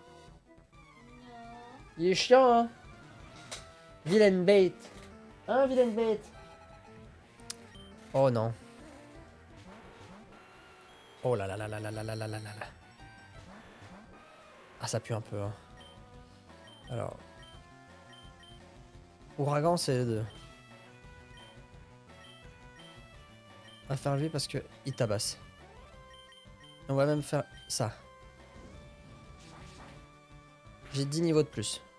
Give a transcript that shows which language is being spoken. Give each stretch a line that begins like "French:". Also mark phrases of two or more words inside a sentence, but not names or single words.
French: Il est chiant, hein. Vilaine bête. Hein, vilaine bête. Oh non. Oh là là là là là là là là là là. Ah, ça pue un peu, hein. Alors. Ouragan, c'est les deux. On va faire lui parce que il tabasse. On va même faire ça. J'ai 10 niveaux de plus.